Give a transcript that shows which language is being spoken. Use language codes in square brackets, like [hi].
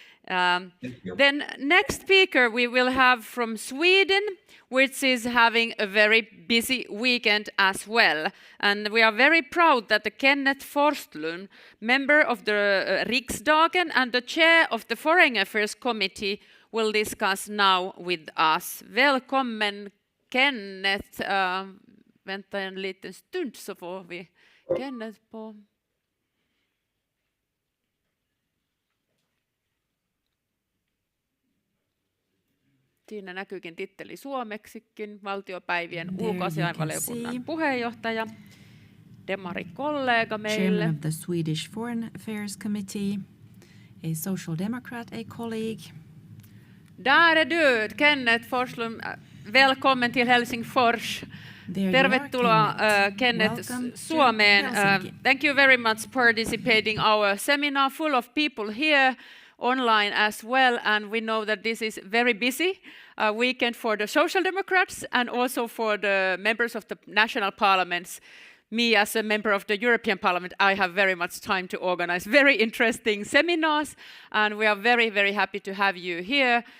[en] Then next speaker we will have from Sweden, which is having a very busy weekend as well. And we are very proud that the Kenneth Forstlund, member of the Riksdagen and the chair of the Foreign Affairs Committee, will discuss now with us. [sv] Välkommen Kenneth. Vänta en liten stund så får vi Kenneth på. [fi] Siinä näkyykin titteli suomeksikin, valtiopäivien ulkoasiainvaliokunnan puheenjohtaja, demarikollega meille. [en] Chairman of the Swedish Foreign Affairs Committee, a social democrat, a colleague. [sv] Där är du, Kenneth Forslund. Välkommen till Helsingfors. [fi] Tervetuloa Kenneth Suomeen. [en] Thank you very much for participating our seminar, full of people here online as well, and we know that this is very busy weekend for the Social Democrats and also for the members of the national parliaments. Me as a member of the European Parliament, I have very much time to organize very interesting seminars, and we are very, very happy to have you here.